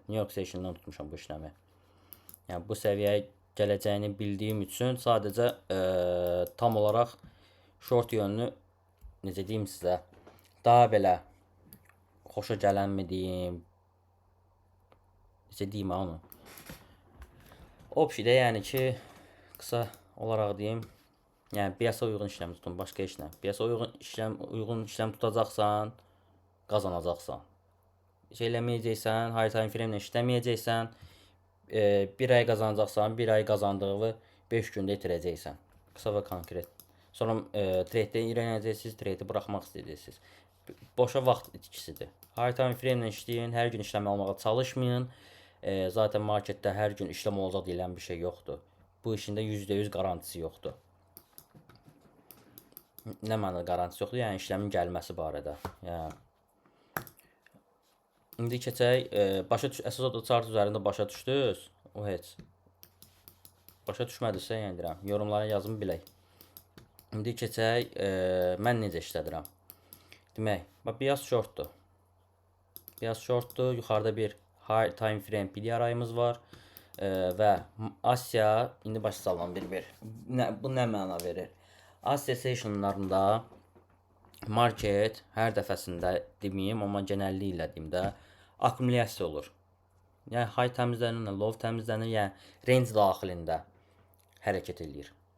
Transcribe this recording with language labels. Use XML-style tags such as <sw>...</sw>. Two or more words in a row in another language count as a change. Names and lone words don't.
<az>New York session'dan tutmuşam bu işləmi. Yəni bu səviyyəyə gələcəyini bildiyim üçün sadəcə tam olaraq short yönlü necə deyim sizə, daha belə xoşa gələnmi deyim, necə deyim onu. Opsidə yəni ki, qısa olaraq deyim, yəni BIOS-a uyğun işləm tutun, başqa heç nə. BIOS-a uyğun işləm tutacaqsan, qazanacaqsan. Şey eləməyəcəksən,</az> <en>high time frame</en> <az>ilə işləməyəcəksən, 1 ay qazanacaqsan, 1 ay qazandığını 5 gündə itirəcəksən. Qısa və konkret. Sonra trade-də iyrənəcəksiniz, trade-i buraxmaq istəyəcəksiniz. Boşa vaxt itkisidir.</az> <en>High time frame</en> <az>ilə işləyin, hər gün işləm almağa çalışmayın. Zaten marketdə hər gün işləm olacaq deyilən bir şey yoxdur. Bu işin də %100 garantisi yoxdur. Nə mənada garantisi yoxdur? Yəni işləmin gəlməsi barədə. Yəni indi keçək, əsas odur chart üzərində başa düşdünüz? O heç. Başa düşmədisə, yəni deyirəm, yorumlara yazın bilək. İndi keçək, mən necə işlədirəm. Demək, BIOS shortdur. BIOS shortdur, yuxarıda bir</az> <en>high time frame</en> <az>PDR-ayımız var və Asya, indi başa salın bir-bir. Bu nə məna verir? Asya sessionlarında market hər dəfəsində deməyim, amma genəlliklə deyim də, akkumulyasiya olur. Yəni high təmizlənir, low təmizlənir, yəni range daxilində hərəkət eləyir.</az>